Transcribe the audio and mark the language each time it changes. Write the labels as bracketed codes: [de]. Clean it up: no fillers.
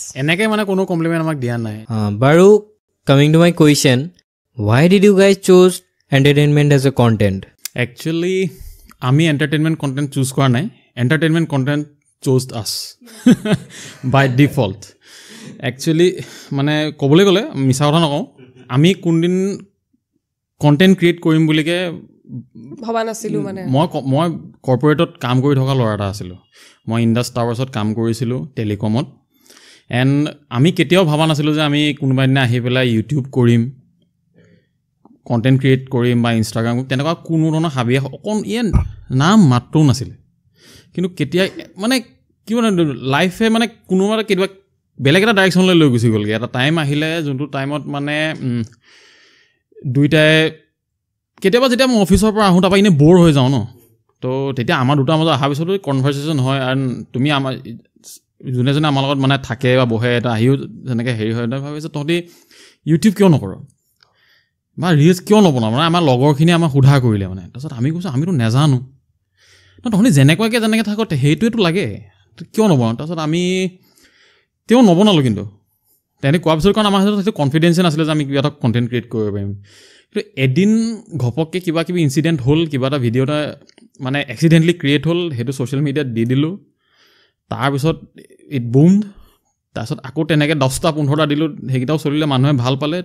[as] এনেকে মানে কোনো কমপ্লিমেণ্ট আমাক দিয়া নাই। [en] বাৰু coming to my question, why did you guys choose entertainment as a content? [as] Actually আমি এণ্টাৰটেইনমেণ্ট কণ্টেণ্ট চুজ কৰা নাই, এণ্টাৰটেইনমেণ্ট কণ্টেণ্ট চুজড আছ বাই ডিফল্ট। একচুৱেলি মানে ক'বলৈ গ'লে মিছা কথা নকওঁ, আমি কোনদিন কণ্টেণ্ট ক্ৰিয়েট কৰিম বুলিকে ভবা নাছিলোঁ। মানে মই কৰ্পৰেটত কাম কৰি থকা ল'ৰা এটা আছিলোঁ। মই ইণ্ডাছ টাৱাৰ্ছত কাম কৰিছিলোঁ টেলিকমত। এণ্ড আমি কেতিয়াও ভবা নাছিলোঁ যে আমি কোনোবা দিনা আহি পেলাই ইউটিউব কৰিম, কণ্টেণ্ট ক্ৰিয়েট কৰিম বা ইনষ্টাগ্ৰাম, তেনেকুৱা কোনো ধৰণৰ হাবিয়া নাম মাত্ৰও নাছিলে। কিন্তু কেতিয়া মানে কি মানে লাইফে মানে কোনোবা কেতিয়াবা বেলেগ এটা ডাইৰেকশ্যনলৈ লৈ গুচি গ'লগৈ। এটা টাইম আহিলে যোনটো টাইমত মানে দুইটাই কেতিয়াবা যেতিয়া মই অফিচৰ পৰা আহোঁ তাৰপৰা এনেই ব'ৰ হৈ যাওঁ ন, তো তেতিয়া আমাৰ দুটাৰ মাজত অহাৰ পিছতো কনভাৰ্চেশ্যন হয়। আৰু তুমি আমাৰ যোনে যোনে আমাৰ লগত মানে থাকে বা বহে, এটা আহিও যেনেকৈ হেৰি হয়, ভাবিছে তহঁতি ইউটিউব কিয় নকৰ বা ৰিলছ কিয় নবনাওঁ, মানে আমাৰ লগৰখিনিয়ে আমাক সোধা কৰিলে মানে। তাৰপিছত আমি কৈছোঁ আমিতো নেজানো, তহঁতি যেনেকৈ থাকো সেইটোৱেতো লাগে, কিয় নবনাওঁ। তাৰপিছত আমি তেওঁ নবনালোঁ। কিন্তু তেনেকৈ কোৱাৰ পিছত কাৰণ আমাৰ হাতত সেইটো কনফিডেঞ্চে নাছিলে যে আমি কিবা এটা কণ্টেণ্ট ক্ৰিয়েট কৰিব পাৰিম। কিন্তু এদিন ঘপককৈ কিবা কিবি ইনচিডেণ্ট হ'ল, কিবা এটা ভিডিঅ' এটা মানে এক্সিডেণ্টলি ক্ৰিয়েট হ'ল, সেইটো ছ'চিয়েল মিডিয়াত দি দিলোঁ। তাৰপিছত ইট বুমড। তাৰপিছত আকৌ তেনেকৈ 10-15টা দিলোঁ, সেইকেইটাও চলিলে, মানুহে ভাল পালে।